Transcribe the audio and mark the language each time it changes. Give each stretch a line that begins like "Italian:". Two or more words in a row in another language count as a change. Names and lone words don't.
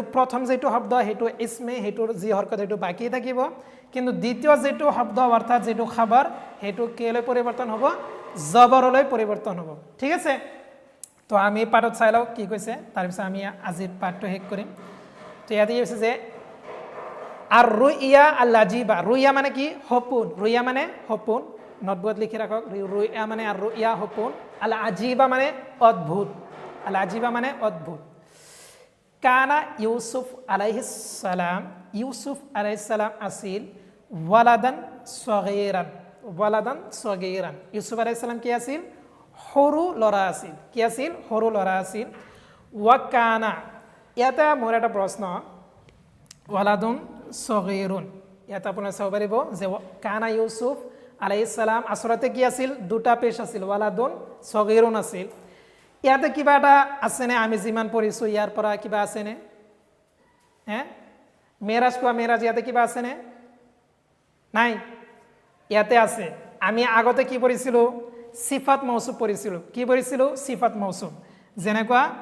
Assamese: প্ৰথম যেটো শব্দ হেতু ইসমে হেতুৰ যি হৰকত হেতু বাকি থাকিব কিন্তু দ্বিতীয় যেটো শব্দ অৰ্থাৎ যেটো খবৰ হেতু কেলৈ পৰিৱৰ্তন হ'ব জবৰলৈ পৰিৱৰ্তন হ'ব ঠিক আছে তো আমি পাঠত চাই লও কি কৈছে তাৰ পিছত আমি আজিৰ পাঠটো শেষ কৰিম তো ইয়াতে কৈছে যে
Arabic: الرؤيا العجيبة
Assamese: রুইয়া মানে কি সপোন রুইয়া মানে সপোন নোটবুকত লিখি রাখক রুইয়া মানে
Arabic: الرؤيا
Assamese: সপোন
Arabic: العجيبة
Assamese: মানে অদ্ভুত
Arabic: كان يوسف عليه السلام
Assamese: আছিল
Arabic: ولدا صغيرا يوسف عليه السلام
Assamese: কি আছিল সৰু লৰা আছিল
Arabic: وكان
Assamese: এটা মোৰ এটা প্ৰশ্ন
Arabic: ولد صغير
Assamese: ইয়াত আপোনাৰ চাব পাৰিব যে
Arabic: كان يوسف عليه السلام
Assamese: আসলতে কি আছিল দুটা পেশ আছিল
Arabic: ولد صغير
Assamese: আছিল ইয়াতে কিবা এটা আছে নে আমি যিমান পঢ়িছো ইয়াৰ পৰা কিবা আছে নে মেৰাজ ইয়াতে কিবা আছে নে নাই ইয়াতে আছে আমি আগতে কি পঢ়িছিলো
Arabic: صفة موصوف
Assamese: পঢ়িছিলো কি পঢ়িছিলো
Arabic: صفة موصوف
Assamese: যেনেকুৱা